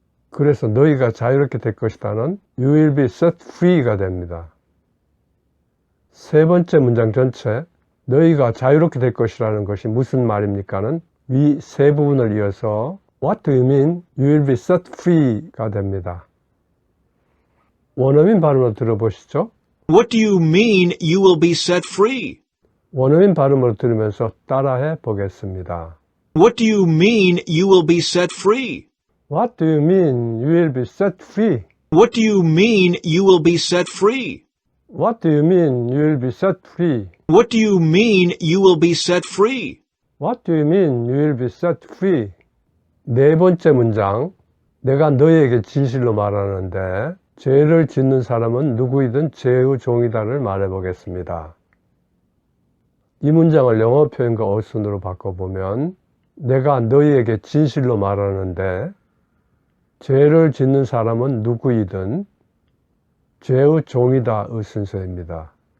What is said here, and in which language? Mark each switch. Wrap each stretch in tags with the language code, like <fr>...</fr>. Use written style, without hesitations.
<ko>그래서 너희가 자유롭게 될 것이다는</ko> <en>you will be set free</en> <ko>가 됩니다. 세 번째 문장 전체 너희가 자유롭게 될 것이라는 것이 무슨 말입니까는 위 세 부분을 이어서</ko> <en>What do you mean? You will be set free</en> <ko>가 됩니다. 원어민 발음으로 들어보시죠.</ko> <en>What do you mean you will be set free?</en> <ko>원어민 발음으로 들으면서 따라해 보겠습니다.</ko> <en>What do you mean you will be set free? What do you mean you will be set free? What do you mean you will be set free? What do you mean you will be set free? What do you mean you will be set free? What do you mean you will be set free?</en> <ko>네 번째 문장, 내가 너희에게 진실로 말하는데 죄를 짓는 사람은 누구이든 죄의 종이다를 말해보겠습니다. 이 문장을 영어 표현과 어순으로 바꿔보면 내가 너희에게 진실로 말하는데 죄를 짓는 사람은 누구이든 죄의 종이다의 순서입니다.</ko>